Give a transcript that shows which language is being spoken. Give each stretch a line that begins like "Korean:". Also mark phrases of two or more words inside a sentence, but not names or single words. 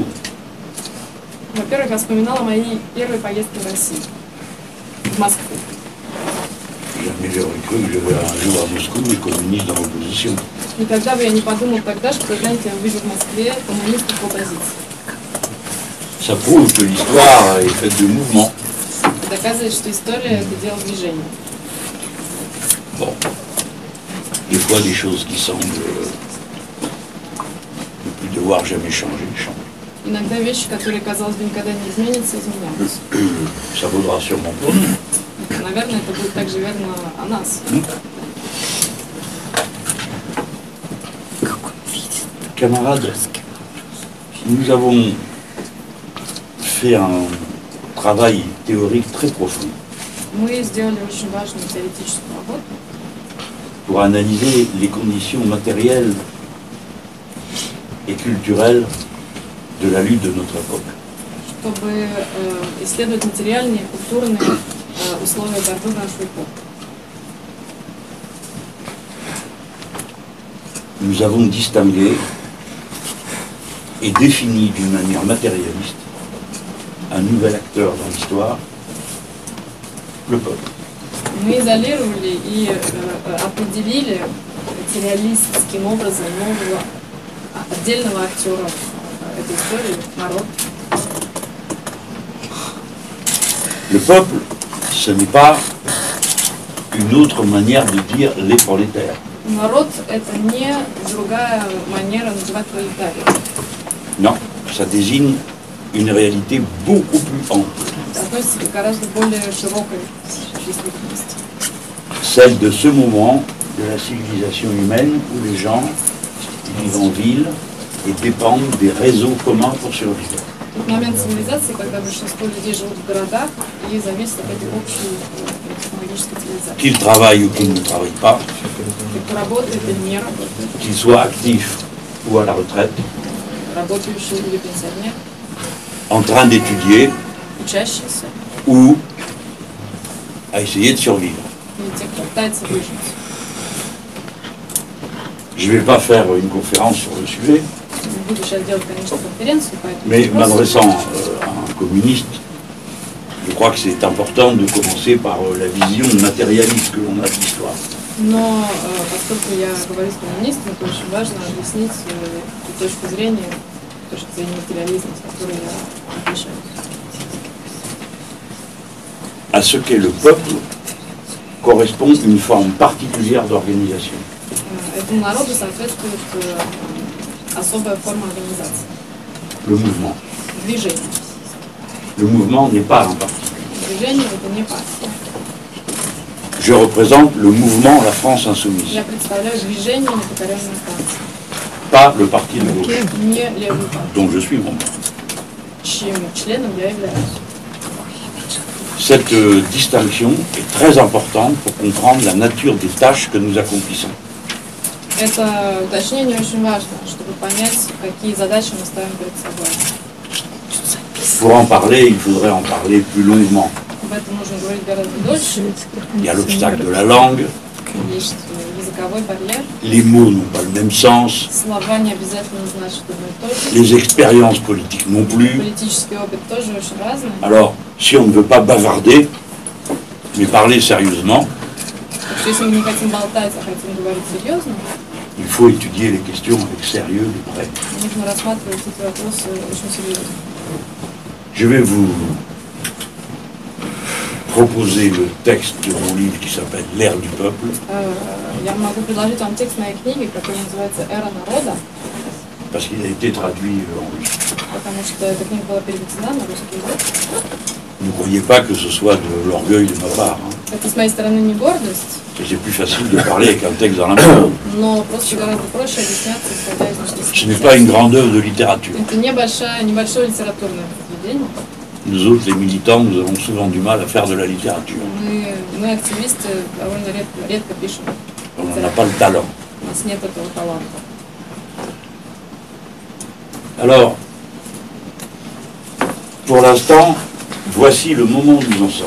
Russian: Во-первых, я вспоминала мои первые поездки в Россию, в Москву.
French: Jamais j'aurais cru que je verrais un jour à Moscou les communistes dans l'opposition.
Russian: Никогда бы я не подумал тогда, что когда-нибудь я увижу в Москве коммунистов в оппозиции.
French: Ça prouve que l'histoire est faite de mouvements.
Russian: Это доказывает, что история – это дело движения.
French: Bon. Des fois, des choses qui semblent ne plus devoir jamais changer, changent.
Russian: Иногда вещи, которые, казалось бы, никогда не изменятся, изменяются.
French: Ça vaudra sûrement pour nous.
Russian: Наверное, это будет также верно о нас.
French: Camarades, nous avons fait un travail théorique très profond
Russian: Мы сделали очень важную теоретическую работу,
French: pour analyser les conditions matérielles et culturelles de la lutte de notre époque.
Russian: чтобы исследовать материальные и культурные условия борьбы в нашу эпоху.
French: Nous avons distingué et défini d'une manière matérialiste un nouvel acteur dans l'histoire, le peuple.
Russian: Мы изолировали и определили материалистским образом нового отдельного актера этой истории – народ.
French: Le peuple, ce n'est pas une autre manière de dire les prolétaires.
Russian: Народ – это не другая манера называть пролетариев.
French: Non, ça désigne une réalité beaucoup plus ample.
Russian: Это относится к гораздо более широкой действительности.
French: Celle de ce moment de la civilisation humaine où les gens vivent en ville et dépendent des réseaux communs pour survivre.
Russian: Тот момент цивилизации, когда большинство людей живут в городах и зависят от этой общей технологической цивилизации.
French: Qu'ils travaillent ou qu'ils ne travaillent pas,
Russian: Кто работает или не работает,
French: qu'ils soient actifs ou à la retraite,
Russian: работающий или пенсионер,
French: en train d'étudier
Russian: учащийся
French: ou à essayer de survivre.
Russian: или те, кто пытается выжить.
French: Je ne vais pas faire une conférence sur le sujet,
Russian: Не буду сейчас делать, конечно, конференцию по этому
French: mais
Russian: вопросу.
French: m'adressant à un communiste, je crois que c'est important de commencer par la vision matérialiste que l'on a de l'histoire.
Russian: Но поскольку я говорю с коммунистами, то очень важно объяснить ту точку зрения материализма, с которой я отличаюсь.
French: À ce qu'est le peuple correspond une forme particulière d'organisation.
Russian: Этому народу соответствует особая форма организации.
French: Le mouvement.
Russian: Движение.
French: Le mouvement n'est pas un parti.
Russian: Движение – это не партия.
French: Je représente le mouvement La France Insoumise,
Russian: Я представляю движение непокоренной Франции,
French: pas le parti de gauche,
Russian: не левую партию,
French: dont je suis membre.
Russian: чьим членом я являюсь.
French: Cette distinction est très importante pour comprendre la nature des tâches que nous accomplissons.
Russian: Это уточнение очень важно, чтобы понять, какие задачи мы ставим перед собой.
French: Pour en parler, il faudrait en parler plus longuement.
Russian: Об этом нужно говорить гораздо дольше.
French: Il y a l'obstacle de la langue,
Russian: Есть языковой барьер.
French: les mots n'ont pas le même sens,
Russian: Слова не обязательно значат одно и то же.
French: les expériences politiques non plus.
Russian: Политический опыт тоже очень разный.
French: Alors, si on ne veut pas bavarder, mais parler sérieusement,
Russian: Так что если мы не хотим болтать, а хотим говорить серьезно,
French: il faut étudier les questions avec sérieux de près.
Russian: нужно рассматривать эти вопросы очень серьезно.
French: Je vais vous proposer le texte de mon livre qui s'appelle L'ère du peuple.
Russian: Я могу предложить вам текст моей книги, которая называется «Эра народа»,
French: parce qu'il a été traduit en russe.
Russian: потому что эта книга была переведена на русский язык.
French: Ne croyez pas que ce soit de l'orgueil de ma part. Hein.
Russian: Это с моей стороны не гордость,
French: C'est plus facile de parler avec un texte dans la main.
Russian: но просто гораздо проще объясняться, исходя из
French: Ce n'est pas une grande œuvre de littérature.
Russian: Это небольшое литературное произведение.
French: Nous autres, les militants, nous avons souvent du mal à faire de la littérature.
Russian: Мы активисты, довольно редко пишем.
French: On n'a pas le talent.
Russian: У нас нет этого таланта.
French: Alors, pour l'instant, voici le moment où nous en sommes.